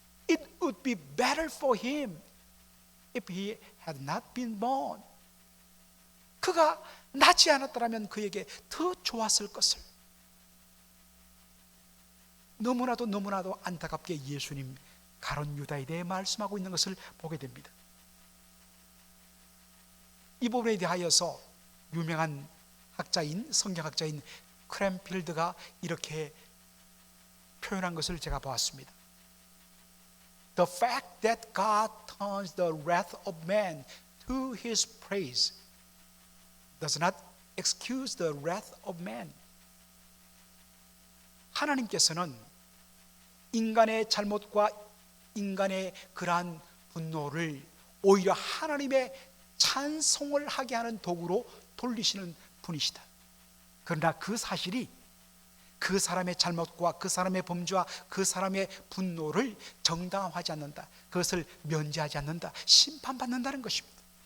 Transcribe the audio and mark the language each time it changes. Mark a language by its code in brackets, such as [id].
[en] It would be better for him if he had not been born. [ko] 그가 나지 않았더라면 그에게 더 좋았을 것을. 너무나도 안타깝게 예수님 가룟 유다에 대해 말씀하고 있는 것을 보게 됩니다. 이 부분에 대하여서 유명한 성경학자인 크랜필드가 이렇게 표현한 것을 제가 보았습니다. [en] The fact that God turns the wrath of man to his praise does not excuse the wrath of man. [ko] 하나님께서는 인간의 잘못과 인간의 그러한 분노를 오히려 하나님의 찬송을 하게 하는 도구로 돌리시는 분이시다. 그러나 그 사실이 그 사람의 잘못과 그 사람의 범죄와 그 사람의 분노를 정당화하지 않는다, 그것을 면제하지 않는다, 심판받는다는 것입니다.